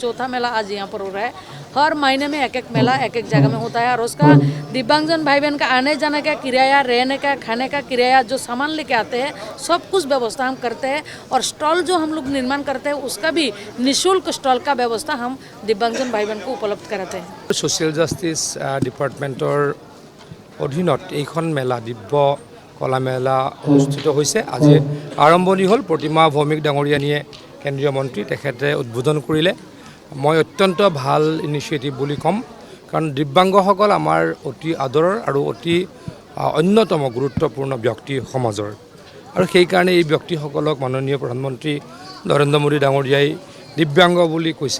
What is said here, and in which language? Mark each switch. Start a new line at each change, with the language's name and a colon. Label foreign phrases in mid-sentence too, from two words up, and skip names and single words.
Hindi: चौथा मेला आज यहाँ पर हो रहा है। हर महीने में एक मेला एक जगह में होता है और उसका दिव्यांगजन भाई बहन का आने जाने का किराया, रहने का, खाने का किराया, जो सामान लेके आते हैं सब कुछ व्यवस्था हम करते हैं। और स्टॉल जो हम लोग निर्माण करते हैं उसका भी निःशुल्क स्टॉल का व्यवस्था हम दिव्यांगजन भाई बहन को उपलब्ध कराते हैं।
English: social justice
Assamese: ডিপাৰ্টমেণ্টৰ অধীনত এইখন মেলা দিব্য কলা মেলা অনুষ্ঠিত হৈছে। আজি আৰম্ভণি হ'ল। প্ৰতিমা ভৌমিক ডাঙৰীয়ানীয়ে কেন্দ্ৰীয় মন্ত্ৰী তেখেতে উদ্বোধন কৰিলে। মই অত্যন্ত ভাল ইনিচিয়েটিভ বুলি ক'ম, কাৰণ দিব্যাংগসকল আমাৰ অতি আদৰৰ আৰু অতি অন্যতম গুৰুত্বপূৰ্ণ ব্যক্তি সমাজৰ। আৰু সেইকাৰণে এই ব্যক্তিসকলক মাননীয় প্ৰধানমন্ত্ৰী নৰেন্দ্ৰ মোদী ডাঙৰীয়াই দিব্যাংগ বুলি কৈছে।